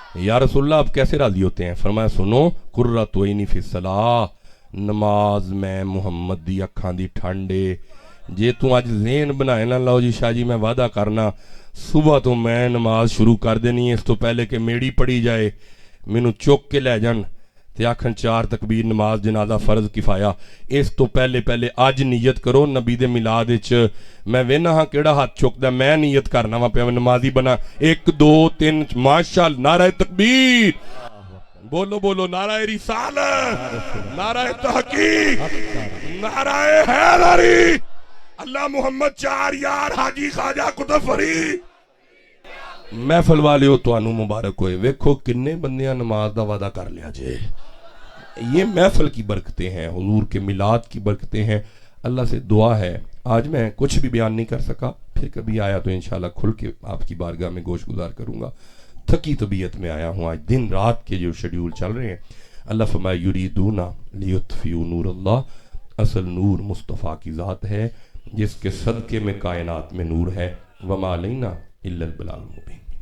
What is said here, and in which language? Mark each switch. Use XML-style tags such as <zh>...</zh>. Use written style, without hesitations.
<ur>یا رسول اللہ آپ کیسے راضی ہوتے ہیں؟ فرمایا سنو,</ur> <ar>قرۃ عینی فی الصلاۃ,</ar> <pa>نماز میں محمد دی اکھاں دی ٹھنڈے. جے تو آج ذہن بنائے نا لو جی شاہ جی میں وعدہ کرنا صبح تو میں نماز شروع کر دینی ہے, اس تو پہلے کہ میڑی پڑی جائے مینوں چک کے لے جان تے آکھن 4 تکبیر نماز جنازہ فرض کفایا. اس تو پہلے آج نیت کرو نبی دے میلاد وچ میں وینا ہاں کیڑا ہاتھ چکدا, میں نیت کرنا وا پیا نمازی بنا.</pa> <ur>1 2 3 ماشاءاللہ, نعرہ تکبیر, بولو بولو, نعرہ رسالت, نعرہ تحقیق, نعرہ حیدری, اللہ محمد 4 یار حاجی خواجہ قطب فرید.</ur> <pa>محفل والیو تانوں مبارک ہوئے. ویکھو کنے بندیاں نماز دا وعدہ کر لیا جے.</pa> <ur>یہ محفل کی برکتیں ہیں, حضور کے میلاد کی برکتیں ہیں. اللہ سے دعا ہے, آج میں کچھ بھی بیان نہیں کر سکا, پھر کبھی آیا تو انشاءاللہ کھل کے آپ کی بارگاہ میں گوش گزار کروں گا. تھکی طبیعت میں آیا ہوں, آج دن رات کے جو شیڈیول چل رہے ہیں. اللہ فرمائے</ur> <ar>یریدون لیطفئوا نور اللہ,</ar> <ur>اصل نور مصطفیٰ کی ذات ہے جس کے صدقے میں کائنات میں نور ہے.</ur> <ar>وما علینا الا البلاغ المبین.</ar>